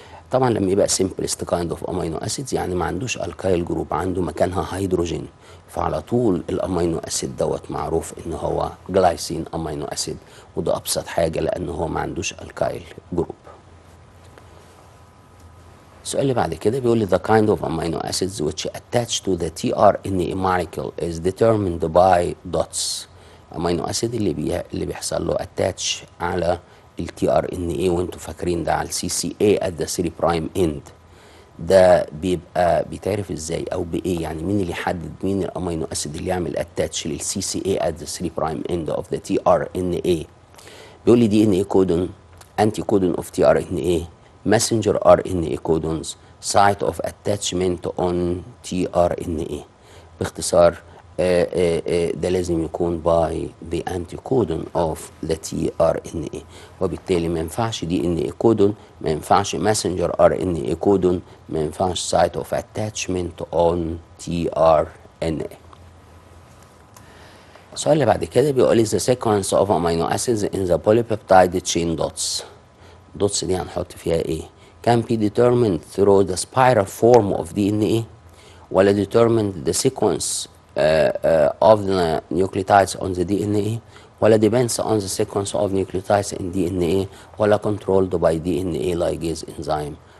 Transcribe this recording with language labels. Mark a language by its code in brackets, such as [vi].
[ar] طبعا لما يبقى [en] simplest kind of amino acids [ar] يعني ما عندوش الكايل جروب، عنده مكانها هيدروجين، فعلى طول الامينو اسيد دوت معروف ان هو جلايسين امينو اسيد، وده ابسط حاجه لان هو ما عندوش الكايل جروب. السؤال اللي بعد كده بيقول لي [en] the kind of amino acids which attach to the tRNA molecule is determined by dots. [ar] امينو اسيد اللي بيحصل له attach على التي ار ان اي، وانتوا فاكرين ده على السي سي اي at the 3 برايم اند، ده بيبقى بيتعرف ازاي او بايه؟ يعني مين اللي يحدد مين الامينو اسيد اللي يعمل اتاتش للسي سي اي at the 3 برايم اند اوف ذا تي ار ان اي؟ بيقول لي دي ان اي كودون، انتي كودون اوف تي ار ان اي، ماسنجر ار ان اي كودونز، سايت اوف اتاتشمنت اون تي ار ان اي. باختصار ده لازم يكون باي [en] the anticodon of the tRNA، [ar] وبالتالي ما ينفعش دي ان اي كودون، ما ينفعش messenger RNA كودون، ما ينفعش [en] site of attachment on tRNA. [ar] السؤال اللي بعد كده بيقول لي [en] the sequence of amino acids in the polypeptide chain dots. dots [ar] دي هنحط فيها ايه؟ [en] can be determined through the spiral form of DNA، ولا determined the sequence of the nucleotides on the DNA، ولا depends on the sequence of nucleotides in DNA، ولا controlled by DNA ligase enzyme.